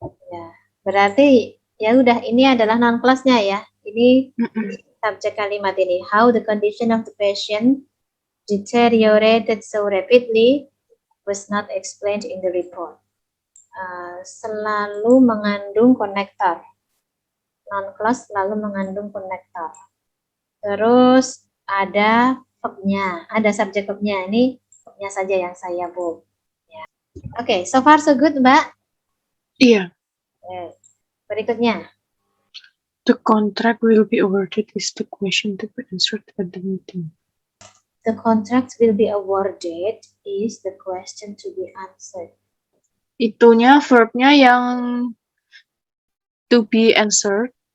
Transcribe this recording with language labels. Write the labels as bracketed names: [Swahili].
[Indonesian] Ya, berarti ya udah ini adalah non clause-nya ya. Ini subjek kalimat ini. [English] How the condition of the patient deteriorated so rapidly was not explained in the report. [Indonesian] Selalu mengandung konektor. Non clause selalu mengandung konektor. Terus ada verbnya, ada subjek verbnya. Ini verbnya saja yang saya bold. Ya. Oke, [English] so far so good, [Indonesian] Mbak? Iya. Berikutnya. [English] The contract will be awarded is the question to be answered at the meeting. The contract will be awarded is the question to be answered. [Indonesian] Itunya verbnya yang to be answered.